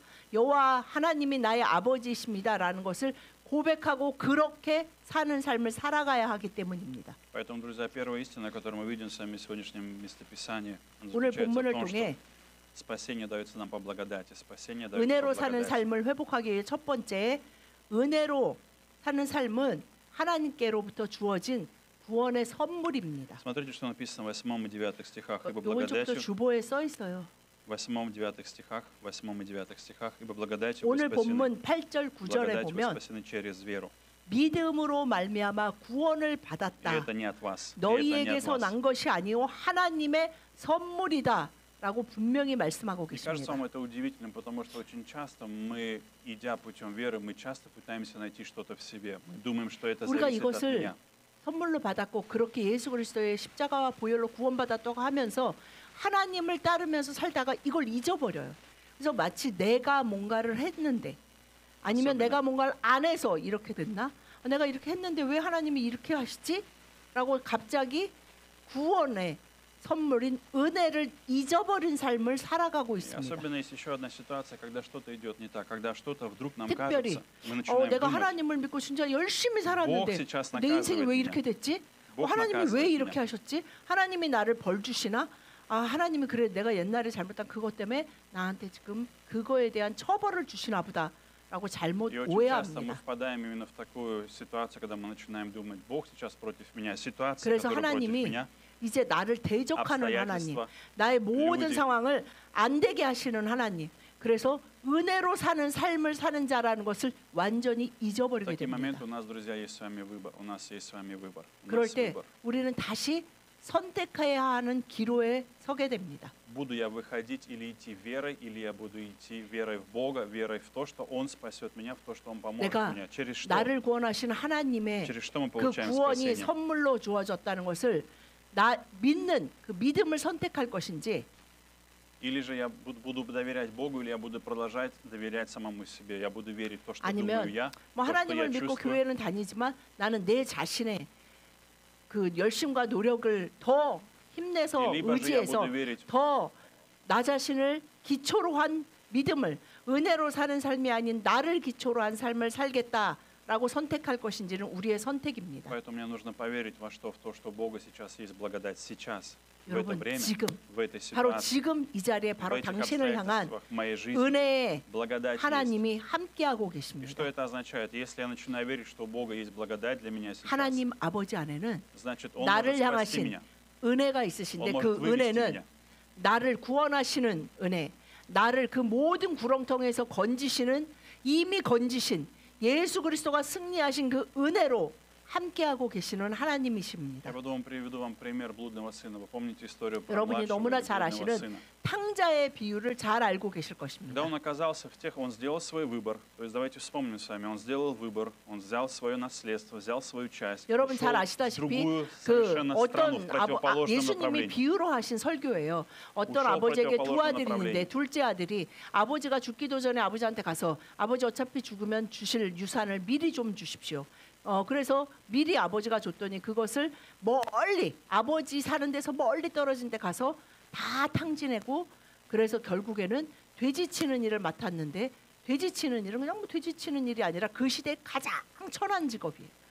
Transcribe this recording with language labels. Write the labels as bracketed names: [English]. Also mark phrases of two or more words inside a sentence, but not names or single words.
[Korean] 여호와 하나님이 나의 아버지이십니다라는 것을 고백하고 그렇게 사는 삶을 살아가야 하기 때문입니다. [Russian] Поэтому, друзья, первая истина, которую мы видим с вами в сегодняшнем местописании, [Korean] 오늘 [Russian] заключается в [Korean] 본문을 [Russian] том, [Korean] 통해 [Russian] что спасение дается нам по благодати, спасение дается [Korean] 은혜로 [Russian] по [Korean] 사는 [Russian] благодати. [Korean] 삶을 회복하기 위해 첫 번째 은혜로 사는 삶은 하나님께로부터 주어진 구원의 선물입니다. [Russian] Смотрите, что написано в 8 и 9 стихах. «Ибо [Korean] 오른쪽도 [Russian] благодатью...» [Korean] 주보에 써 있어요. [Russian] В 8 и 9 стихах, 8 и 9 стихах. «Ибо благодатью вы [Korean] 오늘 [Russian] спасены, [Korean] 본문 8절 9절에 [Russian] благодатью вы [Korean] 보면 [Russian] спасены через веру. [Korean] 믿음으로 말미암아 구원을 [Russian] И [Korean] 받았다. [Russian] это не от вас. И это не от [Korean] 너희에게서 [Russian] вас». [Korean] 난 것이 아니오 하나님의 선물이다라고 분명히 말씀하고 [Russian] Мне кажется, [Korean] 계십니다. [Russian] вам это удивительным, потому что очень часто мы, идя путем веры, мы часто пытаемся найти что-то в себе. Мы думаем, что это [Korean] 우리가 [Russian] зависит от [Korean] 이것을 [Russian] меня. [Korean] 선물로 받았고 그렇게 예수 그리스도의 십자가와 보혈로 구원받았다고 하면서 하나님을 따르면서 살다가 이걸 잊어버려요. 그래서 마치 내가 뭔가를 했는데 아니면 맞습니다. 내가 뭔가를 안 해서 이렇게 됐나? 내가 이렇게 했는데 왜 하나님이 이렇게 하시지? 라고 갑자기 구원의 선물인 은혜를 잊어버린 삶을 살아가고 [Russian] И [Korean] 있습니다. [Russian] особенно есть еще одна ситуация, когда что-то идет не так, когда что-то вдруг нам [Korean] 특별히 [Russian] кажется, мы начинаем [Korean] 내가 [Russian] думать, [Korean] 하나님을 믿고 진짜 열심히 [Russian] Бог [Korean] 살았는데 [Russian] сейчас [Korean] 내 인생이 [Russian] наказывает [Korean] 왜 [Russian] меня. [Korean] 이렇게 됐지? [Russian] Бог [Korean] 하나님이 왜 [Russian] наказывает [Korean] 이렇게 [Russian] меня. [Korean] 하셨지? 하나님이 나를 벌 주시나? 아, 하나님이 그래 내가 옛날에 잘못한 그것 때문에 나한테 지금 그거에 대한 처벌을 주시나 보다라고 잘못 [Russian] И очень часто мы [Korean] 오해합니다. [Russian] впадаем именно в такую ситуацию, когда мы начинаем думать, Бог сейчас против меня, ситуация, [Korean] 그래서 [Russian] которая против [Korean] 하나님이 [Russian] меня, [Korean] 이제 나를 대적하는 하나님, [Russian] обстоятельства. [Korean] 나의 모든 [Russian] люди. [Korean] 상황을 안 되게 하시는 하나님. 그래서 은혜로 사는 삶을 사는 자라는 것을 완전히 [Russian] В [Korean] 잊어버리게 [Russian] такие [Korean] 됩니다. [Russian] моменты у нас, друзья, есть с вами выбор. У нас есть с вами выбор. У [Korean] 그럴 [Russian] нас [Korean] 때 [Russian] выбор. [Korean] 우리는 다시 선택해야 하는 기로에 서게 됩니다. [Russian] Буду я выходить или идти верой, или я буду идти верой в Бога, верой в то, что Он спасет меня, в то, что Он поможет [Korean] 내가 [Russian] мне. Через что? [Korean] 나를 구원하신 하나님의 [Russian] Через что мы [Korean] 그 [Russian] получаем [Korean] 구원이 [Russian] спасение? [Korean] 선물로 주어졌다는 것을 나 믿는 그 믿음을 선택할 것인지 [Russian] Или же я буду доверять Богу, или я буду продолжать доверять самому себе. Я буду верить в то, что [Korean] 아니면 [Russian] думаю я, [Korean] 뭐 [Russian] то, что [Korean] 하나님을 [Russian] я [Korean] 믿고 [Russian] чувствую. [Korean] 교회는 다니지만 나는 내 자신의 그 열심과 노력을 더 힘내서 [Russian] И либо же я [Korean] 의지해서 [Russian] буду верить [Korean] 더 나 자신을 기초로 한 믿음을 은혜로 사는 삶이 아닌 나를 기초로 한 삶을 살겠다라고 선택할 것인지는 우리의 선택입니다. [Russian] Поэтому мне нужно поверить во что, в то, что у Бога сейчас есть благодать. Сейчас, в это [Korean] 여러분 [Russian] время, [Korean] 지금 [Russian] в этой [Korean] 바로 [Russian] ситуации, [Korean] 지금 이 자리에 [Russian] в [Korean] 바로 [Russian] этих [Korean] 당신을 향한 [Russian] обстоятельствах, в моей жизни, [Korean] 은혜의 [Russian] благодать есть. [Korean] 하나님이 함께하고 [Russian] И что [Korean] 계십니다. [Russian] это означает? Если я начинаю верить, что у Бога есть благодать для меня сейчас, [Korean] 하나님 아버지 안에는 [Russian] значит, Он [Korean] 나를 [Russian] может спасти [Korean] 향하신 [Russian] меня. [Korean] 은혜가 [Russian] Он [Korean] 있으신데 [Russian] может [Korean] 그 [Russian] вывести [Korean] 은혜는 [Russian] меня. [Korean] 나를 구원하시는 은혜, 나를 그 모든 구렁텅이에서 건지시는 이미 건지신 예수 그리스도가 승리하신 그 은혜로 함께하고 계시는 하나님이십니다. [Russian] Я потом приведу вам пример блудного сына. Вы помните историю про [Korean] 여러분이 [Russian] младшего [Korean] 너무나 [Russian] и [Korean] 잘 [Russian] блудного [Korean] 아시는 [Russian] сына? [Korean] 탕자의 비유를 잘 알고 계실 [Russian] Когда [Korean] 것입니다. [Russian] он оказался в тех, он сделал свой выбор. То есть давайте вспомним с вами. Он сделал выбор, он взял свое наследство, взял свою часть, [Korean] 여러분 [Russian] ушел [Korean] 잘 [Russian] в [Korean] 아시다시피 [Russian] другую [Korean] 그 [Russian] совершенно страну в [Korean] 어떤 [Russian] противоположном [Korean] 예수님이 [Russian] направлении. [Korean] 비유로 하신 설교예요. 어떤 우쇼 아버지에게 두 [Russian] противоположном [Korean] 아들이 있는데 [Russian] направлении. [Korean] 둘째 아들이 아버지가 죽기도 전에 아버지한테 가서 아버지 어차피 죽으면 주실 유산을 미리 좀 주십시오. 그래서 미리 아버지가 줬더니 그것을 멀리 아버지 사는 데서 멀리 떨어진 데 가서 다 탕진하고 그래서 결국에는 돼지 치는 일을 맡았는데 돼지 치는 일은 그냥 뭐 돼지 치는 일이 아니라 그 시대 가장 천한 직업이에요.